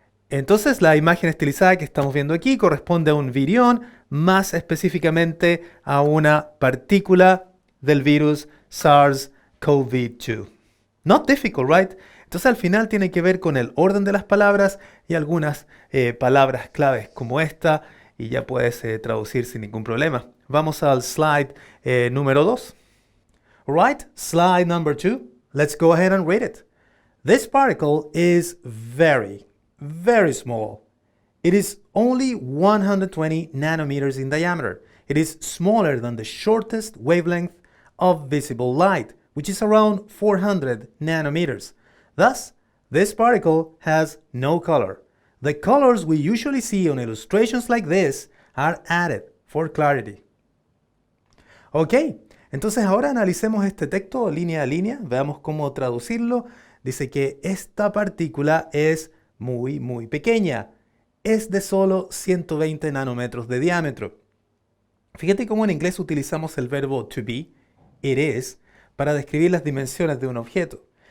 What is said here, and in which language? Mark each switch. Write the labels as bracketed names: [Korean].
[Spanish] Entonces la imagen estilizada que estamos viendo aquí corresponde a un virión, más específicamente a una partícula del virus SARS-CoV-2. [English] Not difficult, right? [Spanish] Entonces al final tiene que ver con el orden de las palabras y algunas palabras claves como esta y ya puedes traducir sin ningún problema. Vamos al slide número 2. [English] Alright, slide number 2. Let's go ahead and read it. This particle is very small. It is only 120 nanometers in diameter. It is smaller than the shortest wavelength of visible light, which is around 400 nanometers. Thus, this particle has no color. The colors we usually see on illustrations like this are added for clarity. [Spanish] Ok, entonces ahora analicemos este texto línea a línea, veamos cómo traducirlo. Dice que esta partícula es muy pequeña. Es de solo 120 nanómetros de diámetro. Fíjate cómo en inglés utilizamos el verbo to be, it is, para describir las dimensiones de un objeto.